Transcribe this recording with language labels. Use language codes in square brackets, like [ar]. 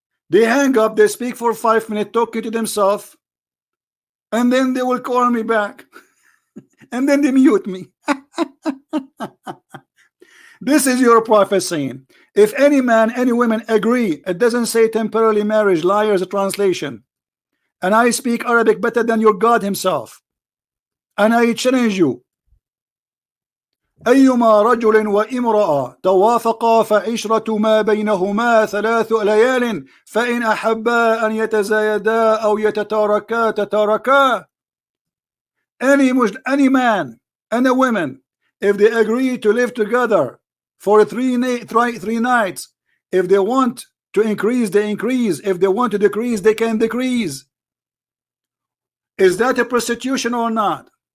[en] They hang up, they speak for 5 minutes, talking to themselves, and then they will call me back. And then they mute me. This is your prophet saying, if any man, any woman agree, it doesn't say temporarily marriage, liars, a translation. And I speak Arabic better than your God himself. And I challenge you. [ar] أيما رجل وامرأة توافقا فعشرة ما بينهما 3 ليال فإن أحبا أن يتزايدا أو يتتاركا تتاركا. [en] Any man and a woman, if they agree to live together for 3 nights, if they want to increase, they increase. If they want to decrease, they can decrease. Is that a prostitution or not?